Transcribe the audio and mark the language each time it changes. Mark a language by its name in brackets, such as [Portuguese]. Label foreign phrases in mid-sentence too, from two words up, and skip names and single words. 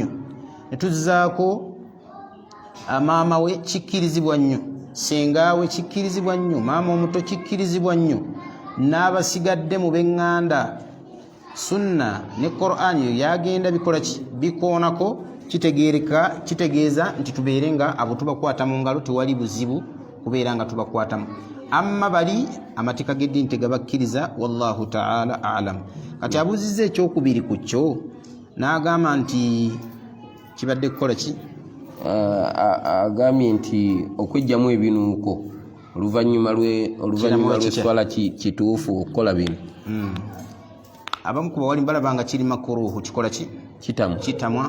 [Ganda] Ne tuzzaako maama we, kikkirizibwa nnyo, senga we kikkirizibwa nnyo, maama omuto kikkirizibwa nnyo, n'abasigadde mu b'eŋŋanda. Sunna ne Qur'an yo yagenda bikola ki bikoonako, kitegeeza nti tubeere nga abo tubakwata mu ngalo tewali buzibu kubeera nga tubakwatamu. Amma bali amateeka g'eddiini tegabakkiriza, [Arabic] والله تعالى أعلم. [Ganda] Kati abuuzizza ekyokubiri ku kyo n'agamba nti kibadde kukola ki, agambye nti okwejjamu ebinuuko oluvannyuma lw'esswala kituufu okukola bino. Abamu ku bawali balaba nga kiri makuruhu, kikola ki kitamwa.